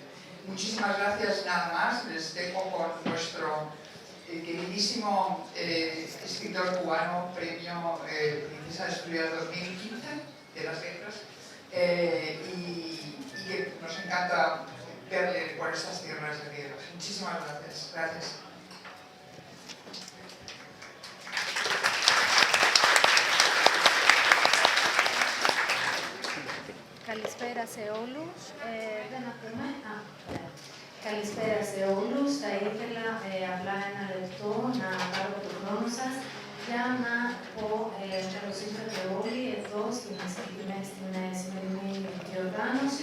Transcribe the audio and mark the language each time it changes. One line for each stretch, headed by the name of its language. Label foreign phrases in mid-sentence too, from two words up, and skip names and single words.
Spanish: Muchísimas gracias, nada más. Les dejo con nuestro queridísimo escritor cubano, premio Princesa de Asturias 2015 de las letras, y que nos encanta verle por estas tierras griegas. Muchísimas gracias. Gracias.
Greek: Καλησπέρα σε όλους. Δεν ακούμε. Καλησπέρα σε όλους. Θα ήθελα απλά ένα λεπτό να πάρω το χρόνο σας για να πω καλώς ήρθατε όλοι εδώ στην σημερινή διοργάνωση.